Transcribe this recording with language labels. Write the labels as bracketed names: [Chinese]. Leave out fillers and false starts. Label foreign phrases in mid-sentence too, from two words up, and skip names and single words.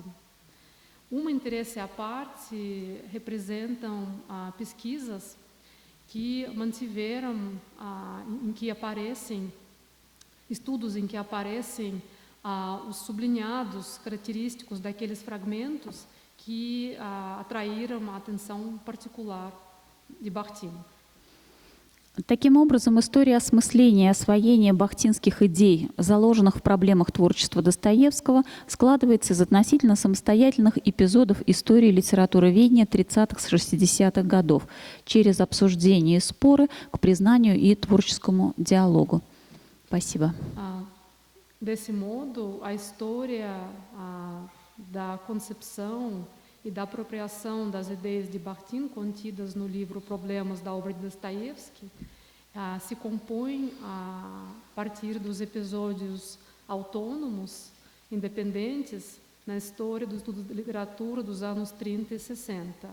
[Portuguese] Um interesse à parte representam pesquisas que mantiveram, em que aparecem, estudos em que aparecem os sublinhados característicos daqueles fragmentos que atraíram a atenção particular de Bakhtin. [Russian] Таким образом, история осмысления и освоения бахтинских идей, заложенных в проблемах творчества Достоевского, складывается из относительно самостоятельных эпизодов истории литературоведения 30-60-х годов, через обсуждение и споры к признанию и творческому диалогу. Спасибо. [Portuguese] Desse modo, a história da concepção e da apropriação das ideias de Bakhtin contidas no livro Problemas da obra de Dostoiévski se compõe a partir dos episódios autônomos, independentes, na história do estudo de literatura dos anos 30 e 60.